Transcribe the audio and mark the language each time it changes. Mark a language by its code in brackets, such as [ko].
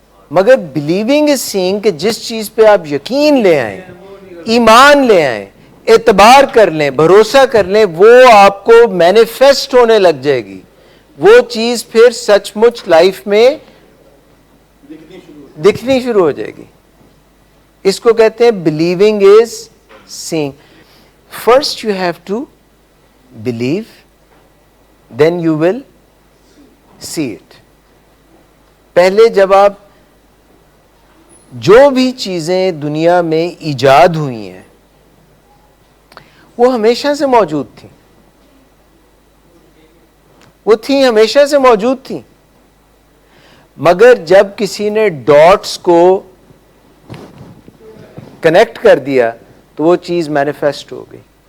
[ur] مگر [en] believing is seeing [ur] کہ جس چیز پہ آپ یقین لے آئیں, ایمان لے آئیں, اعتبار کر لیں, بھروسہ کر لیں, وہ آپ کو مینیفیسٹ ہونے لگ جائے گی. وہ چیز پھر سچ مچ لائف میں دکھنی شروع ہو جائے گی. اس کو کہتے ہیں [en] believing is seeing. First you have to believe, then you will see it. [ur] پہلے جب آپ جو بھی چیزیں دنیا میں ایجاد ہوئی ہیں وہ ہمیشہ سے موجود تھیں, وہ تھیں, ہمیشہ سے موجود تھیں, مگر جب کسی نے ڈاٹس کو کنیکٹ کر دیا تو وہ چیز مینیفیسٹ ہو گئی.